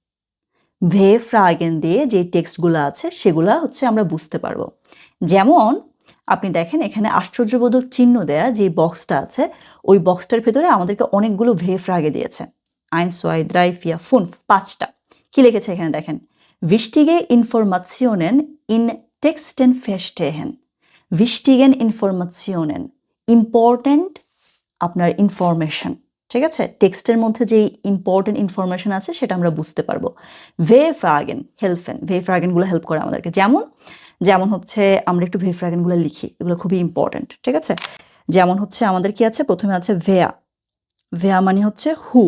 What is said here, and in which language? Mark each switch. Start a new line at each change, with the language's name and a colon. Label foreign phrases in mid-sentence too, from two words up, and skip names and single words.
Bangla: W-Fragen দিয়ে যে টেক্সটগুলো আছে সেগুলা হচ্ছে আমরা বুঝতে পারবো। যেমন আপনি দেখেন এখানে আশ্চর্যবোধক চিহ্ন দেয়া যে বক্সটা আছে, ওই বক্সটার ভেতরে আমাদেরকে অনেকগুলো W-Frage দিয়েছে। 1, 2, 3, 4, 5, 5টা। কি লিখেছে এখানে দেখেন,
German: wichtige Informationen in Texten verstehen। wichtigen Informationen,
Bangla: ইম্পর্টেন্ট আপনার ইনফরমেশন। ঠিক আছে, টেক্সটের মধ্যে যেই ইম্পর্টেন্ট ইনফরমেশন আছে সেটা আমরা বুঝতে পারবো।
German: W-Fragen helfen,
Bangla: ভে ফ্রাগেনগুলো হেল্প করে আমাদেরকে। যেমন যেমন হচ্ছে আমরা একটু ভে ফ্রাগেনগুলো লিখি, এগুলো খুবই ইম্পর্টেন্ট। ঠিক আছে, যেমন হচ্ছে আমাদের কি আছে, প্রথমে আছে ভেয়া, ভেয়া মানে হচ্ছে হু।